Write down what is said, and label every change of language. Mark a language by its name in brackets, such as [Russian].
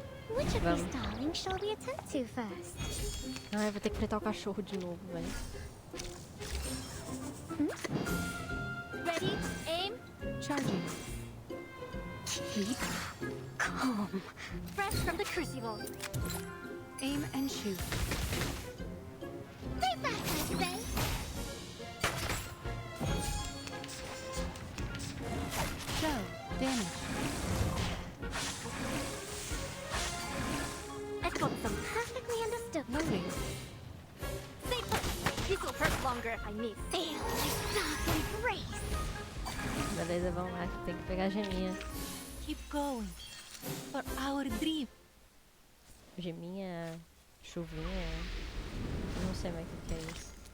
[English] Which of these darlings shall we attend to first? [Portuguese] Ai, eu vou ter que fritar o cachorro de novo, velho. [English] Ready, aim, charging. Keep calm. Fresh from the crucible. Aim and shoot. Stay back, I say. Show. Damage. I've got them perfectly understood. Loading. Stay put. This will hurt longer if I miss. Feel my dark embrace. [Portuguese] Beleza, vamos lá, que tem que pegar a geminha. [English] Keep going. For our dream. [Portuguese] Geminha, chuvinha, eu não sei mais o que é isso.